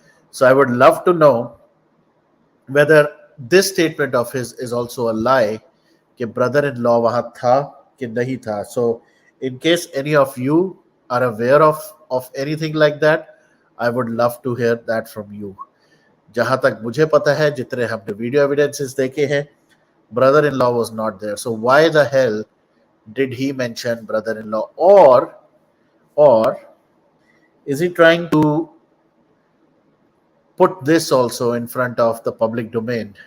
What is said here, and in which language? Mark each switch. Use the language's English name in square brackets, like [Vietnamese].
[English] So I would love to know whether this statement of his is also a lie, [Hindi] कि brother-in-law वहाँ था कि नहीं था. [English] So in case any of you are aware of anything like that, I would love to hear that from you. [Hindi] जहाँ तक मुझे पता है, जितने हमने video evidences देखे हैं, [English] brother-in-law was not there. So why the hell did he mention brother-in-law? Or is he trying to put this also in front of the public domain?